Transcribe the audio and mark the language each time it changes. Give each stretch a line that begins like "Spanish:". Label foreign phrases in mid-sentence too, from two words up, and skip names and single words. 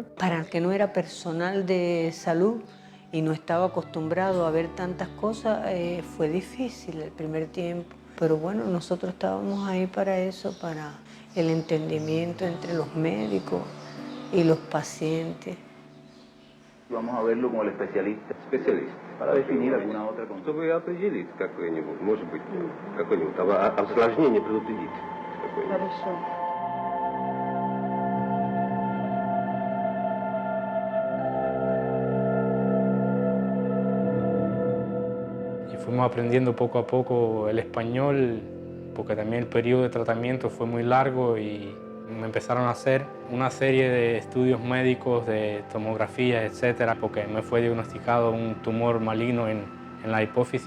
Spanish: Para el que no era personal de salud y no estaba acostumbrado a ver tantas cosas, fue difícil el primer tiempo. Pero bueno, nosotros estábamos ahí para eso, para el entendimiento entre los médicos y los pacientes. Vamos a verlo con el especialista. Especialista. Para definir alguna otra cosa.
Russian: Чтобы определить какое-нибудь, может быть, какое-нибудь осложнение предупредить. Хорошо.
Spanish: Fuimos aprendiendo poco a poco el español, porque también el periodo de tratamiento fue muy largo y me empezaron a hacer una serie de estudios médicos, de tomografía, etcétera, porque me fue diagnosticado un tumor maligno en la hipófisis.